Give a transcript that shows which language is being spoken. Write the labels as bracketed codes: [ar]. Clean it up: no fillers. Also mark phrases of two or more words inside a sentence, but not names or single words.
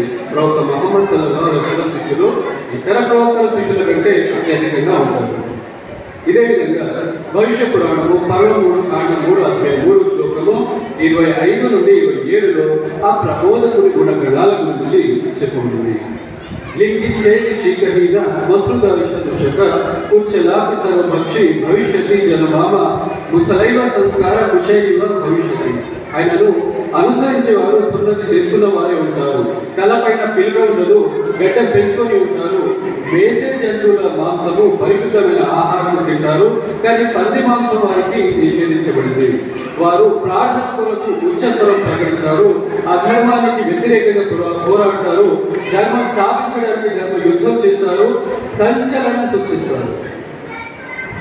[te] ప్రవక్త మొహమ్మద్ [ar] صلى الله عليه وسلم [te] శిష్యులు ఇతర ప్రవక్తల శిష్యుల కంటే అత్యధికంగా ఉంటారు। ఇదే విధంగా భవిష్య పురాణము 13 కాండం 3 అధ్యాయం 3 శ్లోకము 25 నుండి 27లో ఆ ప్రబోధకుడి గుణగణాల గురించి చెప్పుకుంటుంది। [sa] लिंगी चेति शीकहीन वसुदर्शक उच्चलापि सर्वभक्षी भविष्यति जनमामा मुसलैव संस्कार कुशैव भविष्यति। [te] ఆయనను అనుసరించేవారు సున్నతి చేసుకున్న వారే ఉంటారు, తలపైన పిలక ఉండదు, గడ్డ పెంచుకొని ఉంటారు, వేసే జంతువుల మాంసము పరిశుద్ధమైన ఆహారం తింటారు, కానీ పంది మాంసం వారికి నిషేధించబడింది। వారు ప్రార్థనలకు ఉచ్చస్వరం ప్రకటిస్తారు, అధర్మానికి వ్యతిరేకంగా పోరాడతారు, ధర్మం స్థాపించడానికి ధర్మ యుద్ధం చేస్తారు, సంచలనం సృష్టిస్తారు।